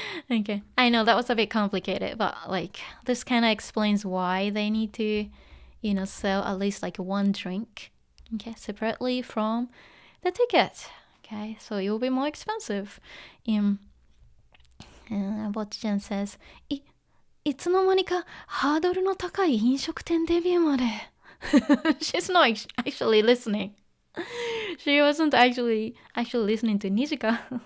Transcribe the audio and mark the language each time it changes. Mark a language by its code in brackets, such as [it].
[en] Okay, I know that was a bit complicated, but this kind of explains why they need to, sell at least one drink, okay, separately from the ticket. Okay, so it will be more expensive. Bocchi-chan says, [ja] いつの間にかハードルの高い飲食店デビューまで。 [en] She's not actually listening. She wasn't actually listening to Nijika.